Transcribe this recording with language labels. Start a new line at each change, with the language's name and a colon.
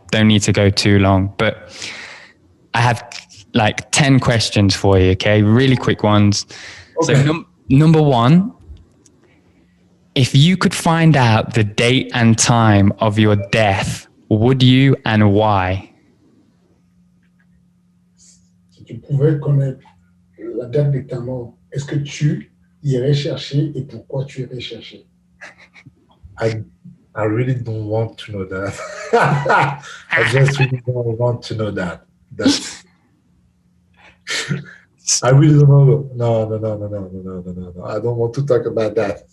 English: Don't need to go too long, but I have like 10 questions for you. Okay. Really quick ones. Okay. So number one, if you could find out the date and time of your death, would you and why?
French: Si tu pouvais connaître la date de ta mort, est-ce que tu irais chercher et pourquoi tu irais chercher?
English: I really don't want to know that. I just really don't want to know that. I really don't know. No. I don't want to talk about that.